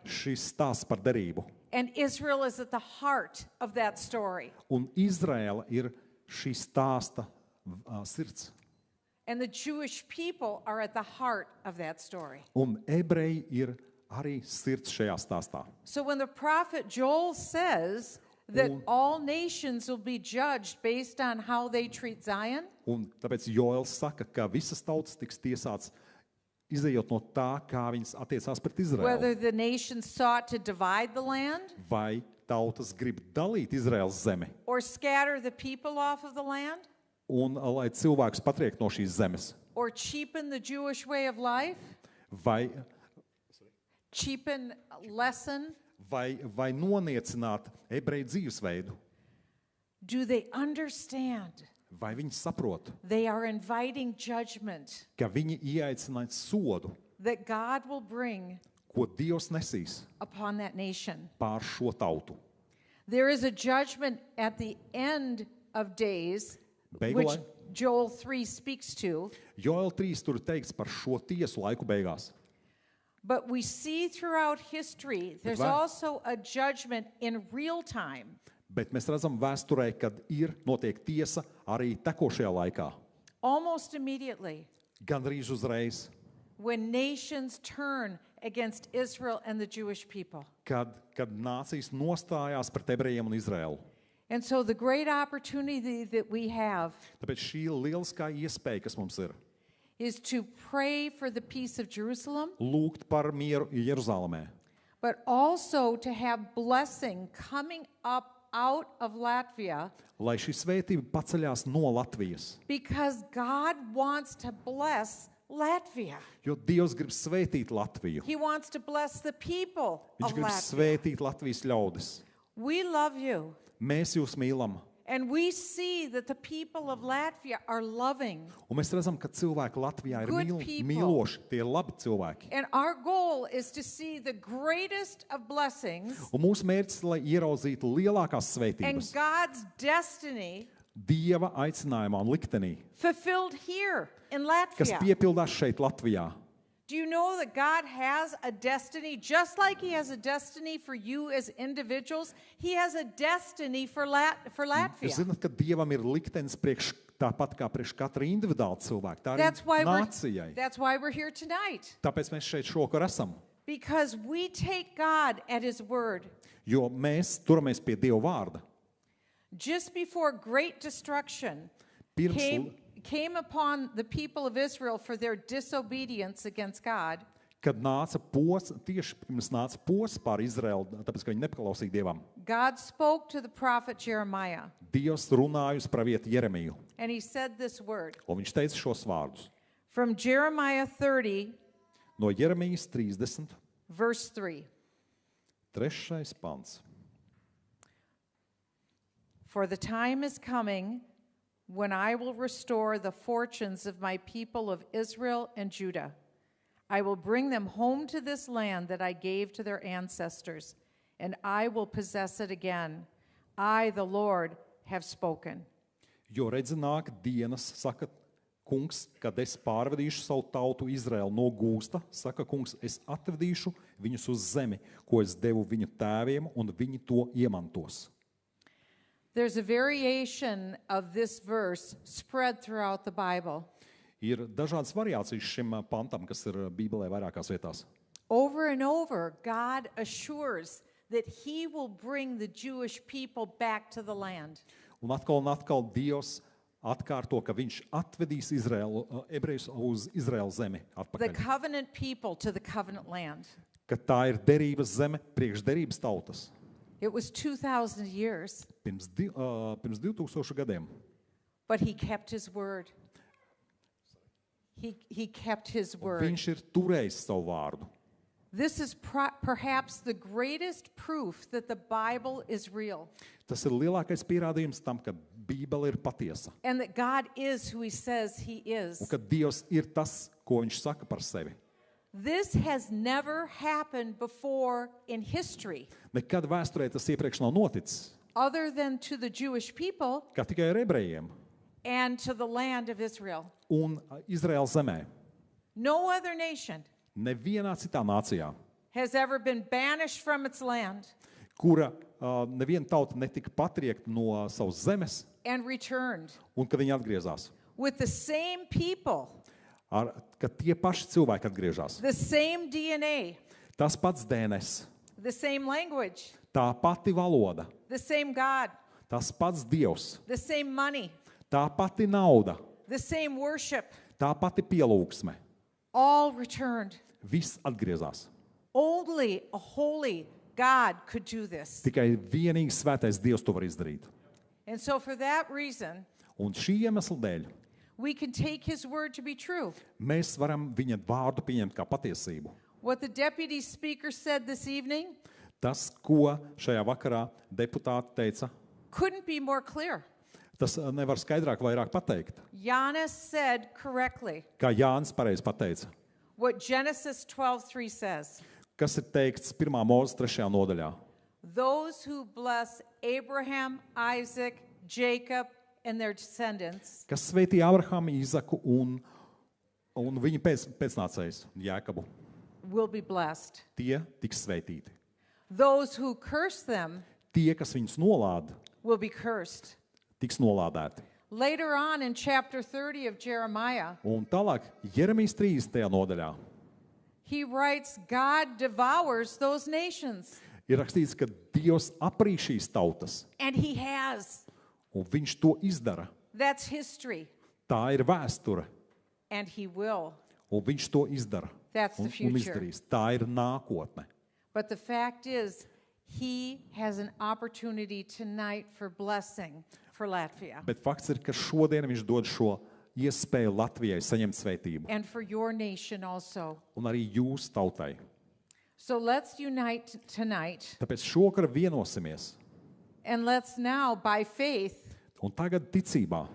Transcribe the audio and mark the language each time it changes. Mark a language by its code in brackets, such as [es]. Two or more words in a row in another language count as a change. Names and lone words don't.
[lv] Šis stāsts par derību. [en] And Israel is at the heart of that story. [lv] Un Izraēla ir šī stāsta sirds. [en] And the Jewish people are at the heart of that story. [lv] Un ebreji ir arī sirds šajā stāstā. [en] So when the prophet Joel says that all nations will be judged based on how they treat Zion, [lv] Un tāpēc Joels saka, ka visas tautas tiks tiesāts izējot no tā, kā viņas attiecās pret Izraēlu. [en] whether the nations sought to divide the land [lv] Vai tautas grib dalīt Izraēlas zemi [en] or scatter the people off of the land [lv] un lai cilvēkus patriekt no šīs zemes, [en] or cheapen the Jewish way of life, [lv] vai noniecināt ebreju dzīvesveidu, [en] do they understand [lv] vai viņi saprot, [en] they are inviting judgment [lv] ka viņi ieaicinās sodu, [en] that God will bring [lv] ko Dievs nesīs [en] upon that nation? [lv] pār šo tautu. [en] There is a judgment at the end of days, [lv] Beigu [en] which [lv] lai- [en] Joel 3 speaks to, [lv] Joel 3 tur teikts par šo tiesu laiku beigās. [en] but we see throughout history there's [lv] vai- [en] also a judgment in real time. [lv] Bet mēs redzam vēsturē, kad notiek tiesa arī tekošajā laikā. [en] Almost immediately, [lv] Gandrīz uzreiz, [en] when nations turn against Israel and the Jewish people. [lv] kad nācijas nostājās pret ebrejiem un Izraēlu. [en] And so the great opportunity that we have [lv] Tāpēc šī lieliskā iespēja, kas mums ir, [en] is to pray for the peace of Jerusalem, [lv] lūgt par mieru Jeruzalemē, [en] but also to have blessing coming up out of Latvia, [lv] lai šī svētība paceļās no Latvijas. [en] because God wants to bless Latvia. [lv] Jo Dievs grib svētīt Latviju. [en] He wants to bless the people [lv] Viņš [en] of [lv] grib [en] Latvia. [lv] svētīt Latvijas ļaudis. [en] We love you. [lv] Mēs jūs mīlam. [en] And we see that the people of Latvia are loving. [lv] Un mēs redzam, ka cilvēki Latvijā ir [en] Good people. [lv] mīloši. Tie ir labi cilvēki. [en] And our goal is to see the greatest of blessings [lv] Un mūsu mērķis ir, lai ieraudzītu lielākās [en] and [lv] svētības [en] God's destiny [lv] Dieva aicinājumā un liktenī, [en] fulfilled here in [lv] kas [en] Latvia. [lv] piepildās šeit Latvijā. [en] Do you know that God has a destiny, just like He has a destiny for you as individuals? He has a destiny for [lv] Jūs [en] Latvia. [lv] zināt, ka Dievam ir liktenis priekš tāpat kā priekš katra individuāla cilvēka. Tā [en] That's why [lv] ir nācijai. [en] we're here tonight. [lv] Tāpēc mēs šeit šokar esam. [en] Because we take God at His word. [lv] Jo mēs turamies pie Dieva vārda. [en] Just before great destruction [lv] Pirms, [en] came upon the people of Israel for their disobedience against God, [lv] kad nāca posts, tieši pirms nāca posts pār Izraelu, tāpēc, ka viņi nepaklausīja Dievam. [en] God spoke to the prophet Jeremiah, [lv] Dievs runāja uz pravietu Jeremiju, [en] and he said this word. [lv] un viņš teica šos vārdus. [en] From Jeremiah 30, [lv] No Jeremijas 30, [en] verse 3. [lv] 3. pants. [en] For the time is coming when I will restore the fortunes of my people of Israel and Judah. I will bring them home to this land that I gave to their ancestors, and I will possess it again. I, the Lord, have spoken. [lv] Jo redzi nāk dienas, saka kungs, kad es pārvedīšu savu tautu Izraelu no gūsta, saka kungs, es atvedīšu viņus uz zemi, ko es devu viņu tēviem, un viņi to iemantos. [en] There's a variation of this verse spread throughout the Bible. [lv] Ir dažādas variācijas šim pantam, kas ir Bībelē vairākās vietās. [en] Over and over, God assures that he will bring the Jewish people back to the land. [lv] Un atkal Dievs atkārto, ka viņš atvedīs ebrejus uz Izraēlu zemi [en] The [lv] atpakaļ. [en] covenant people to the covenant land. [lv] Ka tā ir derības zeme priekš derības tautas. [en] It was 2,000 years, [lv] Pirms 2000 gadiem. [en] but he kept his word. He kept his word. [lv] Viņš ir turējis savu vārdu. [en] This is perhaps the greatest proof that the Bible is real [lv] Tas ir lielākais pierādījums tam, ka Bībele ir patiesa. [en] and that God is who he says he [lv] Un [en] is. [lv] ka Dievs ir tas, ko viņš saka par sevi. [en] This has never happened before in history, [lv] Nekad vēsturē tas iepriekš nav noticis. [en] other than to the Jewish people [lv] Kā tikai ar ebrejiem [en] and to the land of Israel. [lv] un Izraēlas zemē. [en] No other nation [lv] Nevienā citā nācijā, [en] has ever been banished from its land [lv] kura neviena tauta netika patriekta no savas zemes, [en] and returned [lv] un kad viņi atgriezās. [en] with the same people, [lv] Kad tie paši cilvēki atgriežas. [en] the same DNA, [lv] Tas pats DNS, [en] the same language, [lv] tā pati valoda, [en] the same God, [lv] tas pats Dievs, [en] the same money, [lv] tā pati nauda, [en] the same worship, [lv] tā pati pielūgsme. [en] all returned. [lv] Viss atgriezās. [en] Only a holy God could do this. [lv] Tikai vienīgi svētais Dievs to var izdarīt. [en] And so for that reason, [lv] Un šī iemesla dēļ [en] we can take his word to be true. [lv] mēs varam viņa vārdu pieņemt kā patiesību. [en] What the deputy speaker said this evening [lv] Tas, ko šajā vakarā deputāti teica, [en] couldn't be more clear. [lv] tas nevar skaidrāk vairāk pateikt. [en] Giannis said correctly [lv] Kā Jānis pareizi pateica, [en] what Genesis 12:3 says. [lv] kas ir teikts 1. Mūzes 3. nodaļā. [en] Those who bless Abraham, Isaac, Jacob, and their descendants [lv] Kas sveitīja Abrahamu, Īzaku un viņa pēcnācējus, Jēkabu. [en] will be blessed. [lv] Tie tiks sveitīti. [en] Those who curse them [lv] Tie, kas viņus nolāda, [en] will be cursed. [lv] tiks nolādēti. [en] Later on in chapter 30 of Jeremiah, [lv] Un tālāk, Jeremijas 30. nodaļā [en] he writes, God devours those nations. [lv] ir rakstīts, ka Dievs aprī šīs tautas, [en] And he has. [lv] un viņš to izdara. [en] That's history. [lv] Tā ir vēsture, [en] And he will. [lv] un viņš to izdara. [en] That's the [lv] Un [en] future. [lv] izdarīs. Tā ir nākotne. [en] But the fact is, he has an opportunity tonight for blessing for Latvia [lv] Bet fakts ir, ka šodien viņš dod šo iespēju Latvijai saņemt svētību, [en] and for your nation also. [lv] un arī jūs tautai. [en] So let's unite tonight, [lv] Tāpēc šokar vienosimies, [en] and let's now, by faith, [lv] un tagad ticībā